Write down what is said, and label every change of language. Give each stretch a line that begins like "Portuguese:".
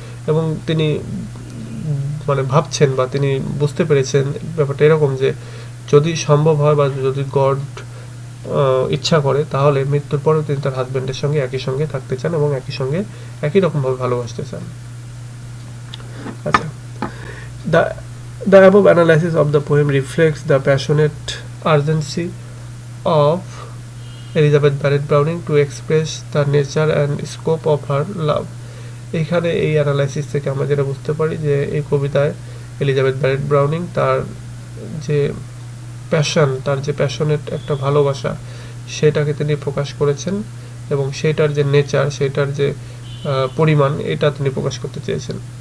Bangla: এবং তিনি মানে ভাবছেন বা তিনি বুঝতে পেরেছেন ব্যাপারটা এরকম যে যদি সম্ভব হয় বা যদি গড ইচ্ছা করে তাহলে মৃত্যুর পরেও তিনি তার হাজব্যান্ডের সঙ্গে একই সঙ্গে থাকতে চান এবং একই রকমভাবে ভালোবাসতে চান।
English: আচ্ছা, the above analysis of the poem reflects the passionate urgency of Elizabeth Barrett Browning to express the nature and scope of her love.
Bangla: এখানে এই অ্যানালাইসিস থেকে আমরা যেটা বুঝতে পারি যে এই কবিতায় এলিজাবেথ ব্যারেট ব্রাউনিং তার যে প্যাশন, তার যে প্যাশনেট একটা ভালোবাসা, সেটাকে তিনি প্রকাশ করেছেন এবং সেটার যে নেচার, সেটার যে পরিমাণ, এটা তিনি প্রকাশ করতে চেয়েছেন।